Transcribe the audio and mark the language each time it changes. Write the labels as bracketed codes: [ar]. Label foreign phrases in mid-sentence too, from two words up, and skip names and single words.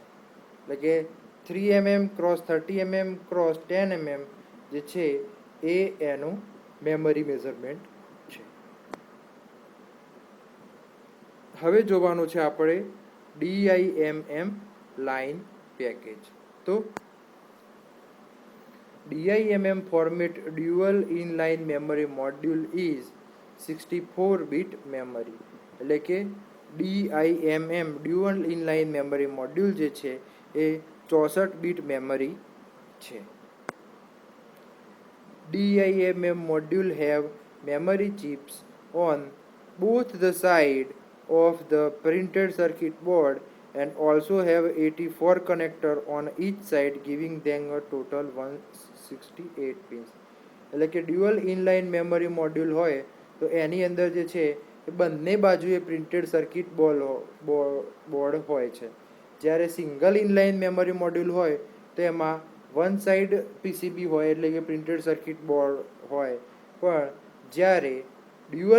[gu] એટલે કે 3 mm ક્રોસ 30 mm ક્રોસ 10 mm જે છે એ એનું [en] memory measurement [gu] છે. હવે જોવાનું છે આપણે DIMM [en] line package. તો DIMM format dual inline memory module is 64-bit memory. [gu] એટલે કે DIMM [en] dual inline memory module [gu] જે છે એ 64-bit મેમરી છે. [en] DIMM module have memory chips on both the side of the printed circuit board and also have 84 connector on each side giving them a total 168 pins. [gu] એટલે કે [en] dual inline memory module [gu] હોય તો એની અંદર જે છે એ બંને બાજુએ [en] printed circuit board [gu] હોય છે. જ્યારે [en] single inline memory module [gu] હોય તો એમાં [en] one side PCB [gu] હોય એટલે કે [en] printed circuit board [gu] હોય, પણ જ્યારે ડ્યુઅલ